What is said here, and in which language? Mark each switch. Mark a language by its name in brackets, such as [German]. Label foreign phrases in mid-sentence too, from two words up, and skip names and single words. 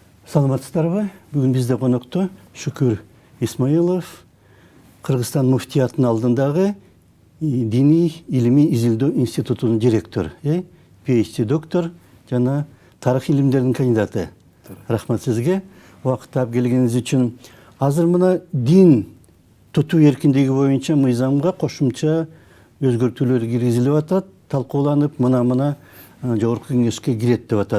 [Kyrgyz] Саламатсыздарбы? [Kazakh] Бүгін бізде қонақта [Kyrgyz] Шүкір Исмаилов, Қырғызстан муфтиятының алдындағы Дини илими изилдөө институтунун директору, PhD доктор жана тарых илимдеринин кандидаты. Рахмат сизге. Убакыт таап келгениңиз үчүн. Азыр мына дин тутуу эркиндиги боюнча мыйзамга кошумча өзгөртүүлөр киргизилип атат, талкууланып, мына жогорку кеңешке кирет деп атат.